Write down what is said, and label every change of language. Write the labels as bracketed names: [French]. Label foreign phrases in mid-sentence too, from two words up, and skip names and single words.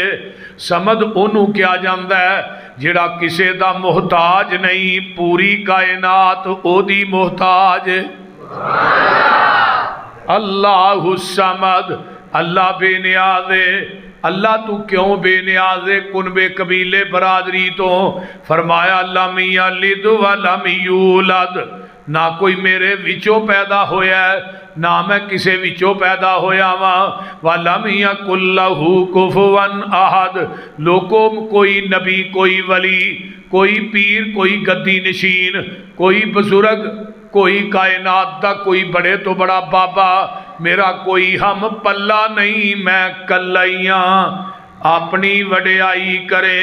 [Punjabi] ਸਮਦ ਓਹਨੂੰ ਕੀਆ ਜਾਤਾ ਹੈ ਜਿਹੜਾ ਕਿਸੇ ਦਾ ਮੁਹਤਾਜ ਨਹੀਂ, ਪੂਰੀ ਕਾਇਨਾਤ ਓਹਦੀ ਮੁਹਤਾਜ। [Arabic] الله الصمد, [Punjabi] ਅੱਲਾਹ ਬੇਨਿਆਜ਼ ਹੈ। ਅੱਲਾਹ ਤੂੰ ਕਿਉਂ ਬੇਨਿਆਜ਼ ਹੈ ਕੁਨਬੇ ਕਬੀਲੇ ਬਰਾਦਰੀ ਤੋਂ? [Arabic] फरमाया لم يلد ولم يولد, [Punjabi] ਨਾ ਕੋਈ ਮੇਰੇ ਵਿੱਚੋਂ ਪੈਦਾ ਹੋਇਆ ਹੈ ਨਾ ਮੈਂ ਕਿਸੇ ਵਿੱਚੋਂ ਪੈਦਾ ਹੋਇਆ ਵਾਂ। [Arabic] ولم يكن له كفوا أحد, [Punjabi] ਲੋਕੋ ਕੋਈ ਨਬੀ ਕੋਈ ਵਲੀ ਕੋਈ ਪੀਰ ਕੋਈ ਗੱਦੀ ਨਸ਼ੀਨ ਕੋਈ ਬੁਜ਼ੁਰਗ ਕੋਈ ਕਾਇਨਾਤ ਦਾ ਕੋਈ ਵੱਡੇ ਤੋਂ ਵੱਡਾ ਬਾਬਾ ਮੇਰਾ ਕੋਈ ਹਮ ਪੱਲਾ ਨਹੀਂ, ਮੈਂ ਕੱਲਾ ਆਪਣੀ ਵਡਿਆਈ ਕਰੇ।